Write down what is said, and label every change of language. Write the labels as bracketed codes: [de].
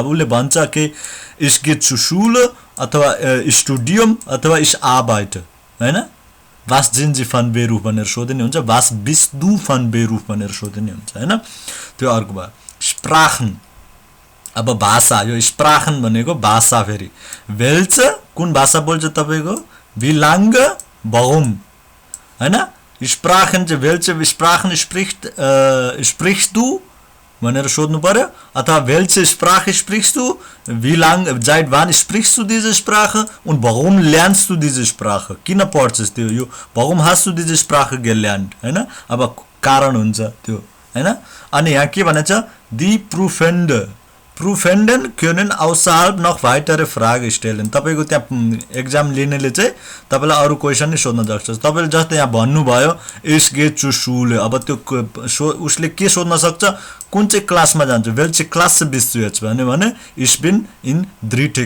[ne] अब उले भन्छ कि [de] ich gehe zur Schule अथवा Studium अथवा ich arbeite हैन। was sind Sie von Beruf [ne] भनेर सोध्ने हुन्छ [de] was bist du von Beruf भनेर सोध्ने हुन्छ हैन। [ne] त्यो अर्को भयो sprachen अब भाषा यो sprachen भनेको भाषा फेरि [de] welche [ne] कुन भाषा बोल्छ तपाईको [de] wie lange warum [ne] हैन। [de] sprachen चाहिँ welche sprachen sprichst du भनेर सोध्नु पर्यो अथवा welche Sprache sprichst du wie lange seit wann sprichst du diese Sprache und warum lernst du diese Sprache [ne] किन पढ्छस् त्यो यो [de] warum hast du diese Sprache gelernt हैन। [ne] अब कारण हुन्छ त्यो हैन। अनि यहाँ के भनेछ [de] die Prüfenden können außerhalb noch weitere Fragen stellen [ne] तपाईको त्यहाँ एक्जाम लिनेले चाहिँ तपाईलाई अरु क्वेशन नि सोध्न सक्छ। तपाईले जस्तै यहाँ भन्नु भयो [de] ich gehe zur Schule [ne] अब त्यो उसले के सोध्न सक्छ कुन चाहिँ क्लासमा जान्छ [de] welche Klasse bist du jetzt [ne] भने [de] ich bin in 3.